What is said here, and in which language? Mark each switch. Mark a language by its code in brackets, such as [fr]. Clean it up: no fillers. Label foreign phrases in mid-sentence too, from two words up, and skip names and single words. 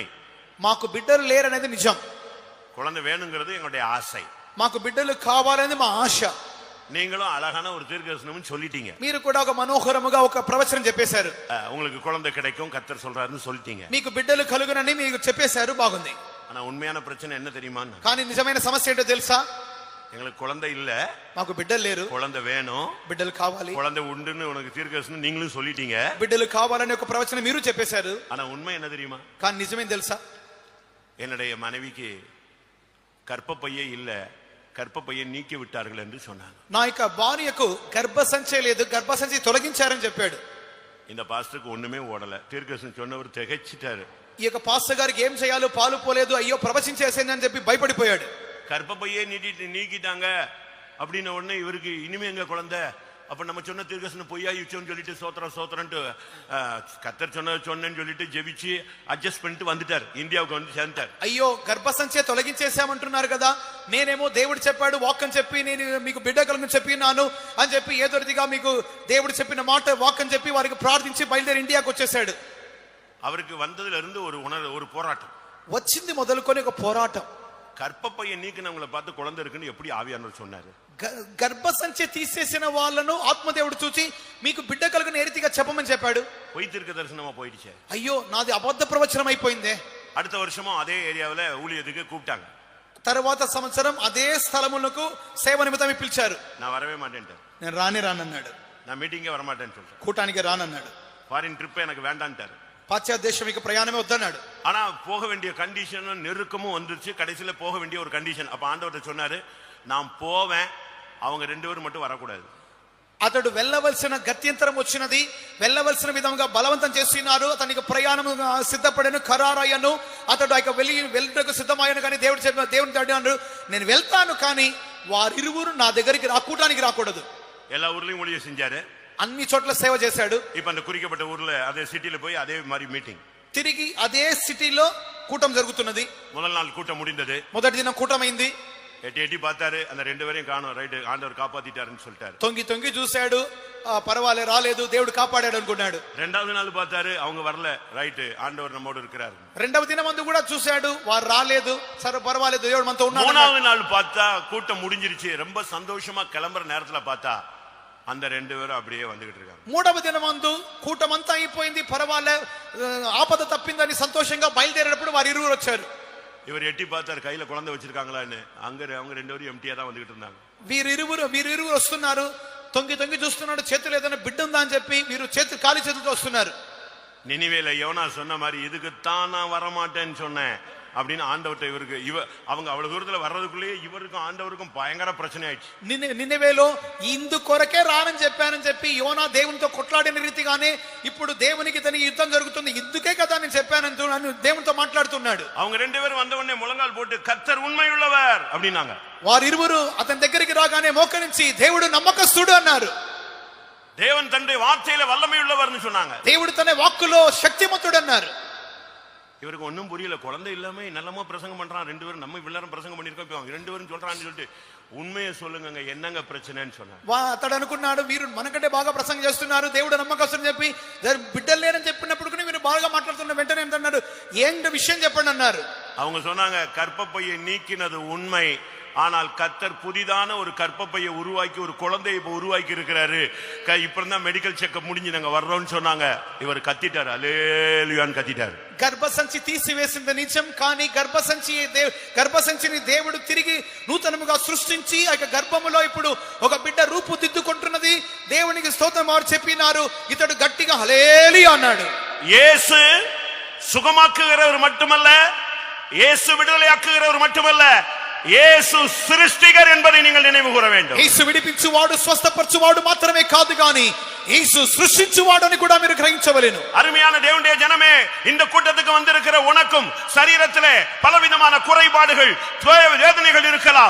[te] మాకు బిడ్డలు లేరనేది నిజం, [ta] குழந்தை வேணுங்கிறது எங்களுடைய ஆசை, [te] మాకు బిడ్డలు కావాలనేది మా ఆశ. [ta] நீங்களும் அழகான ஒரு தீர்க்கதரிசனம் சொல்லிட்டீங்க, [te] మీరు కూడా ఒక మనోహరముగా ఒక ప్రవచనం చెప్పేశారు, [ta] உங்களுக்கு குழந்தை கிடைக்கும் கர்த்தர் சொல்றாருன்னு சொல்லிட்டீங்க, [te] మీకు బిడ్డలు కలుగునని మీకు చెప్పేశారు, బాగుంది. [ta] ஆனா உண்மையான பிரச்சனை என்ன தெரியுமா? [te] కానీ నిజమైన సమస్య ఏంటో తెలుసా? [ta] எங்களுக்கு குழந்தை இல்ல, [te] మాకు బిడ్డలు లేరు, [ta] குழந்தை வேணும், [te] బిడ్డలు కావాలి, [ta] குழந்தை உண்டுன்னு உனக்கு தீர்க்கதரிசனம் நீங்களும் சொல்லிட்டீங்க, [te] బిడ్డలు కావాలని ఒక ప్రవచనం మీరు చెప్పేశారు. [ta] ஆனா உண்மை என்ன தெரியுமா? [te] కానీ నిజమేం తెలుసా? [ta] என்னுடைய மனைவிக்கு கர்ப்பப்பையே இல்ல, கர்ப்பப்பையை நீக்கி விட்டார்கள் என்று சொன்னாங்க. [te] నా యొక్క భార్యకు గర్భసంచి లేదు, గర్భసంచి తొలగించారని చెప్పాడు. [ta] இந்த பாஸ்டருக்கு ஒண்ணுமே ஓடல. தீர்க்கதரிசனம் சொன்னவர் திகைச்சிட்டாரு. [te] ఈ యొక్క పాస్టర్ గారికి ఏం చేయాలో పాలు పోలేదు, అయ్యో ప్రవచించేసేనని చెప్పి భయపడిపోయాడు. [ta] கர்ப்பப்பையே நீக்கிட்டாங்க அப்படின்ன உடனே இவருக்கு இனிமே எங்க குழந்தை, அப்ப நம்ம சொன்ன தீர்க்கதரிசனம் பொய்யாயிச்சோன்னு சொல்லிட்டு சோத்திரன்ட்டு கர்த்தர் சொன்னேன்னு சொல்லிட்டு ஜெபிச்சு அட்ஜஸ்ட் பண்ணிட்டு வந்துட்டார், இந்தியாவுக்கு வந்து சேர்ந்தார். [te] అయ్యో గర్భసంచి తొలగించేసామంటున్నారు కదా, నేనేమో దేవుడు చెప్పాడు వాక్కని చెప్పి నేను మీకు బిడ్డ కలుగుని చెప్పినాను అని చెప్పి ఏదోదిగా మీకు దేవుడు చెప్పిన మాట వాక్కని చెప్పి వారికి ప్రార్థించి బయలుదేరి ఇండియాకి వచ్చేసాడు. [ta] அவருக்கு வந்ததுல இருந்து ஒரு போராட்டம் [te] వచ్చింది మొదలుకొని ఒక పోరాటం. [ta] கர்ப்பப்பையை நீக்கினவங்களை பார்த்து குழந்தை இருக்குன்னு எப்படி ஆவியானவர் சொன்னாரு? [te] గర్భసంచి తీసేసిన వాళ్ళను ఆత్మదేవుడు చూచి మీకు బిడ్డ కలుగున ఏ రీతిగా చెప్పమని చెప్పాడు. [ta] பொய் தீர்க்க தரிசனமா போயிடுச்சு. [te] అయ్యో నాది అబద్ధ ప్రవచనం అయిపోయిందే. [ta] அடுத்த வருஷமும் அதே ஏரியாவில் ஊழியத்துக்கு கூப்பிட்டாங்க. [te] తర్వాత సంవత్సరం అదే స్థలములకు సేవ నిమిత్తమే పిలిచారు. [ta] நான் வரவே மாட்டேன், [te] నేను రానన్నాడు. [ta] நான் மீட்டிங்கே வரமாட்டேன்னு சொல்றேன், [te] కూటానికి రానన్నాడు. [en] foreign trip [ta] எனக்கு வேண்டான்ட்டாரு. [te] పాశ్చాత్య దేశంకి ప్రయాణమే వద్దన్నాడు. [ta] ஆனா போக வேண்டிய கண்டிஷனும் நெருக்கமும் வந்துருச்சு. கடைசியில போக வேண்டிய ஒரு கண்டிஷன். அப்ப ஆண்டவர்கிட்ட சொன்னாரு, நான் போவேன், அவங்க 2 பேரும் மட்டும் வரக்கூடாது. [te] అతడు వెళ్ళవలసిన గత్యంతరం వచ్చినది, వెళ్ళవలసిన విధంగా బలవంతం చేస్తున్నారు. అతనికి ప్రయాణం సిద్ధపడను, ఖరారయ్యను. అతడు ఆ వెళ్ళటకు సిద్ధమయ్యాను. కానీ దేవుని అడిగాడు, నేను వెళ్తాను కానీ వారిరువురు నా దగ్గరికి కూటానికి రాకూడదు. [ta] எல்லா ஊர்லயும் ஊழியம் செஞ்சாரு, [te] అన్ని చోట్ల సేవ చేశాడు. [ta] இப்ப அந்த குறிக்கப்பட்ட ஊர்ல அதே சிட்டில போய் அதே மாதிரி மீட்டிங், [te] తిరిగి అదే సిటీలో కూటం జరుగుతున్నది. [ta] முதல் நாள் கூட்டம் முடிந்தது. [te] మొదటి దినం కూటమైంది. [ta] எட்டி பார்த்தாரு, அந்த 2 பேரையும் காணோம். ரைட், ஆண்டவர் காப்பாத்திட்டாருன்னு சொல்லிட்டாரு. [te] తొంగి చూశాడు, పర్వాలే రాలేదు, దేవుడు కాపాడాడు అనుకున్నాడు. [ta] ரெண்டாவது நாள் பார்த்தாரு, அவங்க வரல. ரைட், ஆண்டவர் நம்மோடு இருக்கிறார். [te] రెండవ దినం మందు కూడా చూశాడు, వారు రాలేదు, సరే పర్వాలేదు, దేవుడు మనతో ఉన్నాడు. [ta] மூணாவது நாள் பார்த்தா கூட்டம் முடிஞ்சிருச்சு. ரொம்ப சந்தோஷமா கிளம்புற நேரத்துல பார்த்தா அந்த 2 பேரும் அப்படியே வந்துகிட்டு இருக்காங்க. [te] మూడవ దినం మందు కూటమంతా అయిపోయింది, పర్వాలే, ఆపద తప్పిందని సంతోషంగా బయలుదేరేటప్పుడు వారు ఇరువురు వచ్చారు. [ta] இவர் எட்டி பார்த்தார், கையில குழந்தை வச்சிருக்காங்களான்னு. அவங்க 2 பேரும் எம்டியா தான் வந்துகிட்டு இருந்தாங்க. [te] వీరిరువురు వస్తున్నారు, తొంగి చూస్తున్నాడు, చేతులు ఏదైనా బిడ్డ ఉందా అని చెప్పి వీరు ఖాళీ చేతులతో వస్తున్నారు. [ta] நினிவேல யோனா சொன்ன மாதிரி, இதுக்குத்தான் நான் வரமாட்டேன்னு சொன்னேன், அப்படின்னு ஆண்டவர்கிட்ட இவருக்கு அவங்க அவ்வளவு தூரத்துல வர்றதுக்குள்ளேயே இவருக்கும் ஆண்டவருக்கும் பயங்கர பிரச்சனை ஆயிடுச்சு. [te] నినెవేలో ఇందు కొరకే రానని చెప్పానని చెప్పి యోనా దేవునితో కొట్లాడిన రీతిగానే ఇప్పుడు దేవునికి తన యుద్ధం జరుగుతుంది, ఇందుకే కదా నేను చెప్పానని దేవునితో మాట్లాడుతున్నాడు. [ta] அவங்க ரெண்டு பேரும் வந்த உடனே முழங்கால் போட்டு கர்த்தர் உண்மையுள்ளவர் அப்படின்னாங்க. [te] వారిరువురు అతని దగ్గరికి రాగానే మోకరించి దేవుడు నమ్మకస్తుడు అన్నారు. [ta] தேவன் தன்னுடைய வார்த்தையில வல்லமை உள்ளவர்னு சொன்னாங்க. [te] దేవుడు తన వాక్కులో శక్తిమంతుడు అన్నారు. [ta] இவருக்கு ஒன்னும் புரியல. குழந்தை இல்லாம நல்லமா பிரசங்கம் பண்றான், ரெண்டு பேரும் நம்ம இவ்வளவு பிரசங்கம் பண்ணிருக்கோம், இப்ப ரெண்டு பேரும் சொல்றான்னு சொல்லிட்டு உண்மையை சொல்லுங்க என்னங்க பிரச்சனைன்னு சொன்னாங்க. [te] అతడు అనుకున్నాడు వీరు మనకంటే బాగా ప్రసంగం చేస్తున్నారు, దేవుడు నమ్మకస్తుని చెప్పి బిడ్డలు లేరని చెప్పినప్పుడు వీరు బాగా మాట్లాడుతున్న వెంటనే ఏంటన్నాడు, ఏంటి విషయం చెప్పండి అన్నారు. [ta] அவங்க சொன்னாங்க கர்ப்பப்பையை நீக்கினது உண்மை, ஆனால் கர்த்தர் புதிதான ஒரு கர்ப்பப்பையை உருவாக்கி ஒரு குழந்தையை இப்ப உருவாக்கி இருக்கிறாரு, இப்பதான் [en] medical checkup [ta] முடிஞ்சு நாங்க வர்றோம்னு சொன்னாங்க. இவர் கத்திட்டாரு, அல்லேலூயான்னு கத்திட்டாரு. [te] గర్భసంచి తీసివేసింది నిజం, కానీ గర్భసంచిని దేవుడు తిరిగి నూతనముగా సృష్టించి ఆ గర్భములో ఇప్పుడు ఒక బిడ్డ రూపుదిద్దుకుంటున్నది. దేవునికి స్తోత్రం. వారు చెప్పినారు, ఇతడు గట్టిగా హల్లెలూయా అన్నాడు. [ta] இயேசு சுகமாக்குகிறவர் மட்டுமல்ல, இயேசு விடுதலையாக்குகிறவர் மட்டுமல்ல, இயேசு சிருஷ்டிகர் என்பதை நீங்கள் நினைவு கூற வேண்டும். [te] యేసు విడిపించువాడు స్వస్థపరచువాడు మాత్రమే కాదు గాని యేసు సృష్టించువాడని కూడా మీరు గ్రహించవలెను. [ta] அருமையான தேவனுடைய ஜனமே, இந்த கூட்டத்துக்கு வந்திருக்கிற உனக்கும் சரீரத்திலே பலவிதமான குறைபாடுகள் வேதனைகள் இருக்கலாம்.